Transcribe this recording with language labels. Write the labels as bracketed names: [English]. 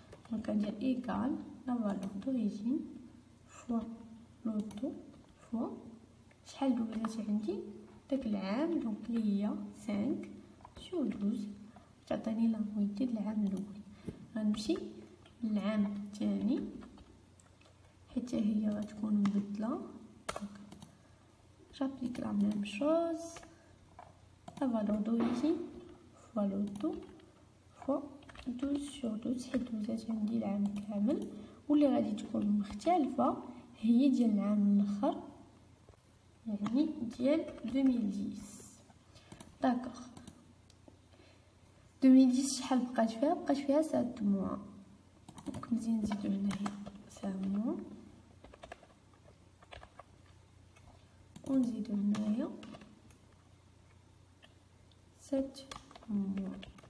[Arabic] دونك غندير ايكال لا فالور دوريجين فوا لوطو فوا شحال دوزات عندي داك العام. دونك اللي هي 5/12 تعطيني لانويتي ديال العام الاول. غنمشي للعام الثاني حتى هي غتكون مبدله. [French] j'applique la même chose, la valeur d'origine fois le taux fois 12/12 [Arabic] حيت دوزات عندي العام كامل. واللي غادي تكون مختلفه هي ديال العام الاخر يعني ديال 2010. داكوغ 2010 شحال بقات فيها 7 mois. دونك مزيان نزيدو هنايا 7 mois ونزيدو هنايا 7 mois.